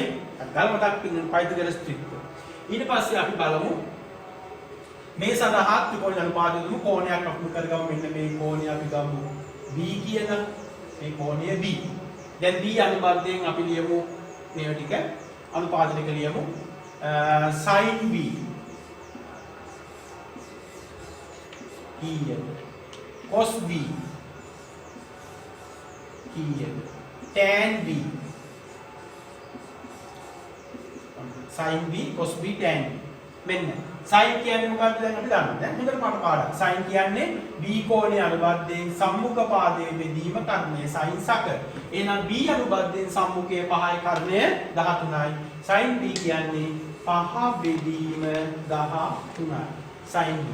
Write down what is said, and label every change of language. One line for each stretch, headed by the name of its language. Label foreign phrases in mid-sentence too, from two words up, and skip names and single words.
Sinhala: අගහලා මතක් වෙනවා පයිතගරස් ත්‍රිත්ව. ඊට පස්සේ අපි බලමු මේ සඳහා ත්‍රිකෝණ අනුපාතය දුමු කෝණයක් අපු කරගමු. මෙන්න මේ කෝණය අපි ගමු B කියන මේ කෝණය B. දැන් B අනුපාතයෙන් අපි ලියමු මේ ටික අනුපාත ටික ලියමු. sin B E cos B E tan B sin B cos B tan B මෙන්න sin කියන්නේ මොකක්ද දැන් අපි දන්නවා. දැන් හොඳට මට පාඩම්. sin කියන්නේ B කෝණයේ අනුබද්ධයෙන් සම්මුඛ පාදයේ බෙදීම කර්ණය sin සක. එහෙනම් B අනුබද්ධයෙන් සම්මුඛයේ 5යි කර්ණය 13යි. sin B කියන්නේ 5 බෙදීම 13යි. sin B.